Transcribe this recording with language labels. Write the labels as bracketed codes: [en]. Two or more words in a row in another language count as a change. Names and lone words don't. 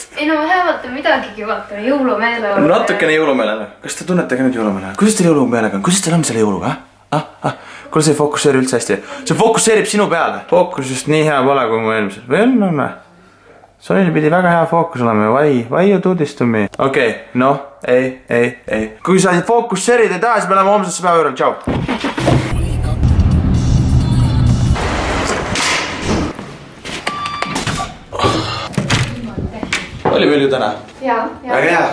[et] Ei no vähemalt on midagigi vaata, jõulumeele on. Natukene jõulumeele. Kas te tunnete ka nüüd jõulumeele? Kuidas teil jõulumeelega on? Kuidas teil on selle jõuluga? Kuule, see ei fokusseeri üldse hästi. See fokusseerib sinu peale. Fookus just nii hea pole kui mu eelmisel. Või on? Sonil pidi väga hea fookus olema. [en] Why you do this to me? [et] Okei, noh, ei. Kui sa fokusseerid ei taha, siis me läheme homsesse päeva juurde. Tšau. Oli meil ju täna? Jaa. Väga hea.